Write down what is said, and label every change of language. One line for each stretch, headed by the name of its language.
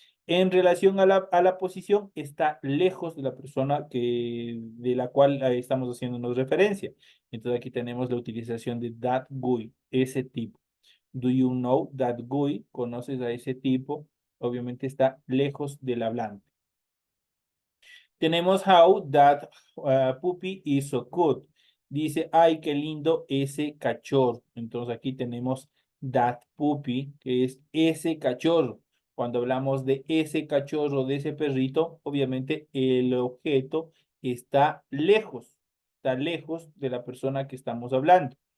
Spanish: En relación a la posición, está lejos de la persona de la cual estamos haciéndonos referencia. Entonces aquí tenemos la utilización de
English: that guy,
Spanish: ese tipo.
English: Do you know that guy?
Spanish: ¿Conoces a ese tipo? Obviamente está lejos del hablante. Tenemos
English: how that puppy is so good.
Spanish: Dice, ay, qué lindo ese cachorro. Entonces aquí tenemos
English: that puppy,
Spanish: que es ese cachorro. Cuando hablamos de ese cachorro, de ese perrito, obviamente el objeto está lejos de la persona que estamos hablando.